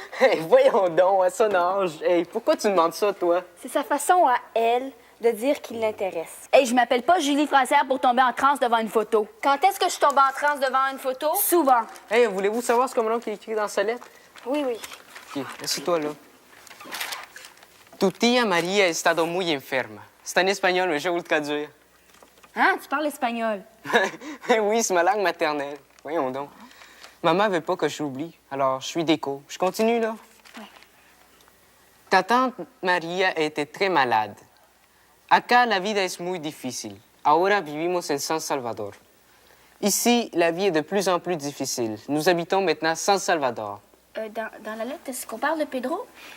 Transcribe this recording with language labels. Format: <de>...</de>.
<fr>Hey, voyons donc, à son âge. Hey, pourquoi tu demandes ça, toi? C'est sa façon à elle de dire qu'il l'intéresse. Hey, je m'appelle pas Julie Francière pour tomber en transe devant une photo. Quand est-ce que je tombe en transe devant une photo? Souvent. Hey, voulez-vous savoir ce que mon oncle a écrit dans sa lettre? Oui, oui. OK, assieds-toi là.</fr> <es>Tu tía María ha estado muy enferma.</es> <fr>C'est en espagnol, mais je vais vous le traduire. Hein? Tu parles espagnol? Oui, c'est ma langue maternelle. Voyons donc. Maman veut pas que je l'oublie, alors je suis déco. Je continue, là? Oui. Ta tante María était très malade.</fr> <es>Acá la vida es muy difícil. Ahora vivimos en San Salvador.</es> <fr>Ici, la vie est de plus en plus difficile. Nous habitons maintenant San Salvador. Dans la lettre, est-ce qu'on parle de Pedro?</fr>